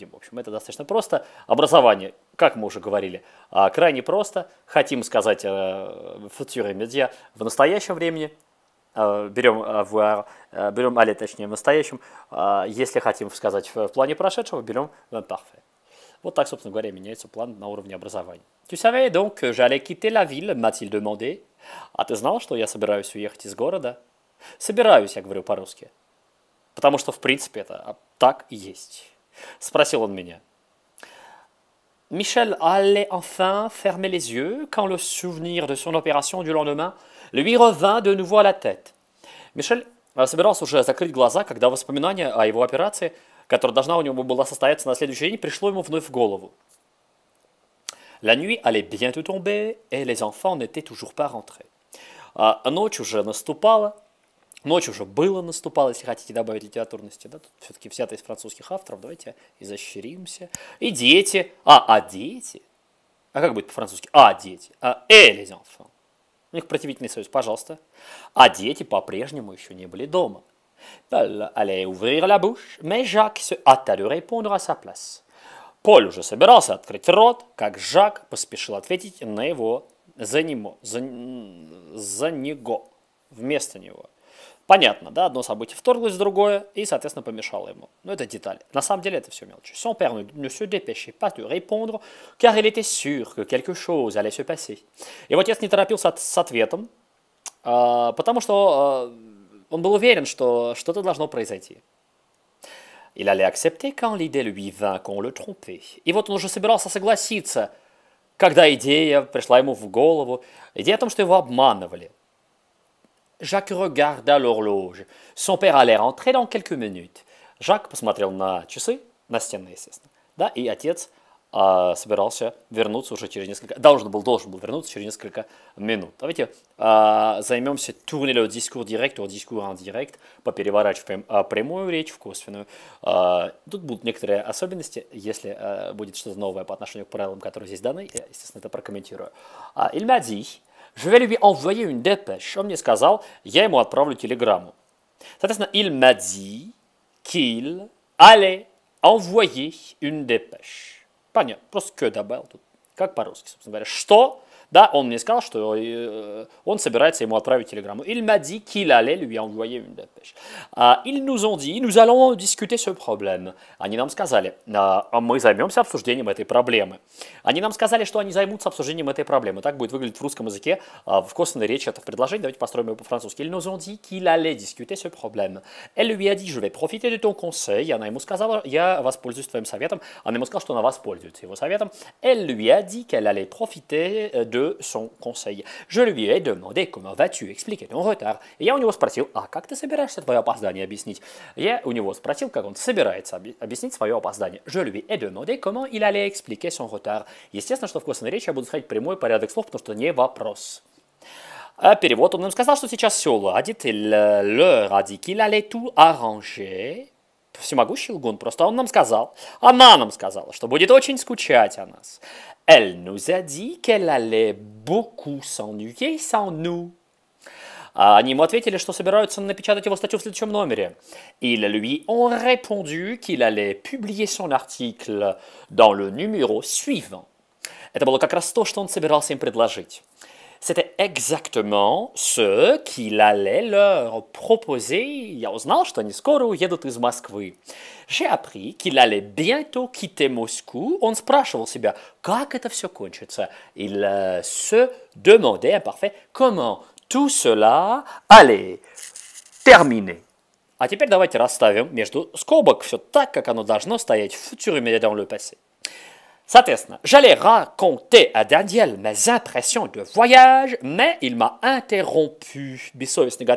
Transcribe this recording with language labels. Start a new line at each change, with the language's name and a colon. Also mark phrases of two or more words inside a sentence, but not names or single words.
Russian: В общем, это достаточно просто. Образование, как мы уже говорили, крайне просто. Хотим сказать
French: futur immédiat
Russian: в настоящем времени. Берем avoir, берем aller, точнее, в настоящем. Если хотим сказать в плане прошедшего, берем l'imparfait. Вот так, собственно говоря, меняется план на уровне образования.
French: Tu savais donc que j'allais quitter la ville, m'a-t-il demandé.
Russian: А ты знал, что я собираюсь уехать из города? Собираюсь, я говорю по-русски. Потому что, в принципе, это так и есть. Спросил он меня.
French: Michel allait enfin fermer les yeux quand le souvenir de son opération du lendemain lui revint de nouveau à la tête.
Russian: Мишель собирался уже закрыть глаза, когда воспоминание о его операции, которая должна у него была состояться на следующий день, пришло ему вновь в голову.
French: La nuit allait bientôt tomber, et les enfants n'étaient toujours pas rentrés.
Russian: Ночь уже наступала, ночь уже наступала, если хотите добавить литературности, да, тут все-таки взято из французских авторов, давайте изощримся. И дети, дети, как будет по-французски? Дети,
French: et les enfants.
Russian: У них противительный союз, пожалуйста. А дети по-прежнему еще не были дома.
French: Elle allait ouvrir la bouche, mais Jacques se hâta de répondre à sa place.
Russian: Поль уже собирался открыть рот, как Жак поспешил ответить на его за него, вместо него. Понятно, да, одно событие вторглось в другое и, соответственно, помешало ему. Но это деталь. На самом деле это все мелочи.
French: Son père ne se dépêchait pas de répondre, car il était sûr que quelque chose allait se passer.
Russian: Его отец не торопился с ответом, потому что он был уверен, что что-то должно произойти.
French: Il allait accepter quand l'idée lui vint qu'on le trompait.
Russian: И вот он уже собирался согласиться, когда идея пришла ему в голову, идея о том, что его обманывали.
French: Jacques regarda l'horloge. Son père allait rentrer dans quelques minutes.
Russian: Жак посмотрел на часы, настенные, естественно, да, и отец собирался вернуться уже через несколько, должен был вернуться через несколько минут. Давайте займемся
French: tourner le discours direct au discours indirect,
Russian: попереворачиваем прямую речь в косвенную. Тут будут некоторые особенности, если будет что-то новое по отношению к правилам, которые здесь даны, я, естественно, это прокомментирую.
French: Il m'a dit, je vais lui envoyer une dépêche.
Russian: Он мне сказал, я ему отправлю телеграмму. Соответственно,
French: il m'a dit qu'il allait envoyer une dépêche.
Russian: Понятно, просто que добавил тут, как по-русски, собственно говоря. Что? Да, он мне сказал, что он собирается ему отправить телеграмму.
French: Il m'a dit qu'il allait lui envoyer une dépêche. Ils nous ont dit, nous allons discuter ce problème.
Russian: Они нам сказали, мы займемся обсуждением этой проблемы. Они нам сказали, что они займутся обсуждением этой проблемы. Так будет выглядеть в русском языке, в косвенной речи это в предложении. Давайте построим его по-французски.
French: Ils nous ont dit qu'il allait discuter ce problème. Elle lui a dit, je vais profiter de ton conseil.
Russian: Она ему сказала, я воспользуюсь твоим советом. Она ему сказала, что она воспользуется его советом.
French: Elle lui a dit qu'elle allait profiter de son conseil. Je lui ai demandé, comment vas-tu expliquer ton retard. И я у него спросил, а как ты собираешься твое опоздание объяснить? Я у него спросил, как он собирается объяснить свое опоздание. Je lui ai demandé, comment il allait expliquer son retard.
Russian: Естественно, что в косвенной речи я буду сходить прямой порядок слов, потому что не вопрос. Перевод. Он нам сказал, что сейчас все уладит.
French: Il leur a dit qu'il allait tout arranger.
Russian: Всемогущий лгун, просто он нам сказал, она нам сказала, что будет очень скучать о нас.
French: Elle nous a dit qu'elle allait beaucoup s'ennuyer sans nous.
Russian: Они ему ответили, что собираются напечатать его статью в следующем номере.
French: Ils lui ont répondu qu'il allait publier son article dans le numéro suivant.
Russian: Это было как раз то, что он собирался им предложить.
French: C'était exactement ce qu'il allait leur proposer.
Russian: Я узнал, что они скоро уедут из Москвы.
French: J'ai appris qu'il allait bientôt quitter Moscou.
Russian: Он спрашивал себя, как это все кончится.
French: Il se demandait, imparfait, comment tout cela allait terminer.
Russian: А теперь давайте расставим между скобок все так, как оно должно стоять в
French: futur immédiat dans le passé. Соответственно, j'allais raconter à Daniel mes impressions de voyage, mais il m'a interrompu.
Russian: Бессовестный гад.